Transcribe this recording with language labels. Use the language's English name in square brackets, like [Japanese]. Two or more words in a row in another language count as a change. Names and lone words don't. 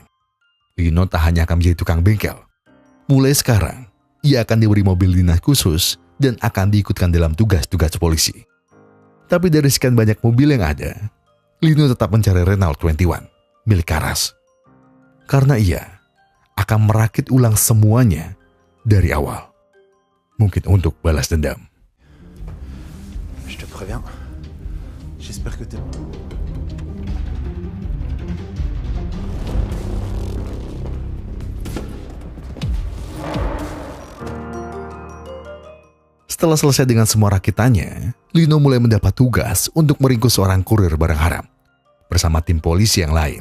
[Indonesian] Lino tak hanya akan menjadi tukang bengkel. Mulai sekarang, ia akan diberi mobil dinas khusus dan akan diikutkan dalam tugas-tugas polisi. Tapi dari sekian banyak mobil yang ada, Lino tetap mencari Renault 21 milik Karas. Karena ia akan merakit ulang semuanya dari awal. Mungkin untuk balas dendam. [French] Je te préviens. J'espère que t'es... [Indonesian] Setelah selesai dengan semua rakitannya, Lino mulai mendapat tugas untuk meringkus seorang kurir barang haram bersama tim polisi yang lain.